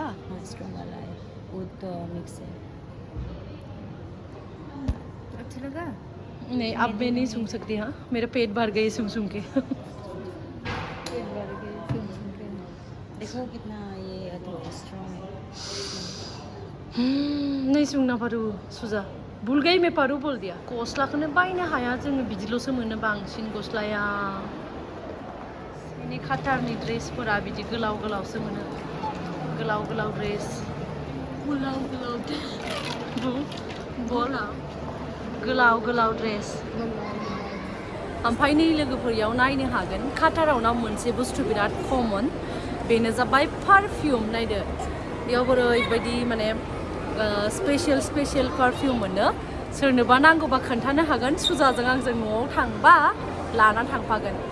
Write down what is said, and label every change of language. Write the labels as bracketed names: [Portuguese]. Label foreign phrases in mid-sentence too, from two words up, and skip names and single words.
[Hindi] हाँ स्ट्रॉन्ग वाला है वो तो मिक्स है अच्छा लगा नहीं अब मैं नहीं सूंघ सकती हाँ मेरा पेट भर गई सूंघ के पेट भर गए देखो कितना ये स्ट्रॉन्ग है नहीं सूंघना पारू सुजा भूल गई मैं पारू बोल दिया [Bodo] गस्लाखौनो बायनो हाया जोङो बिदिल'सो मोनो बांसिन गस्लाया जोंनि काटारनि ड्रेसफोरा बिदि गोलाव गोलावसो मोनो गोलाव ड्रेस गोलाव ड्रेस ओमफ्राय नै लोगोफोर नायनो हागोन काटारावना मोनसे बुस्थु बिराद कमन बेनो जाबाय पारफिउम नायदो बेयाव ओरैबायदि माने [English] special perfume [Bodo] मोनो सोरनोबा नांगौबा खोन्थानो हागोन सुजाजों आंजों न'आव थांबा लाना थांफागोन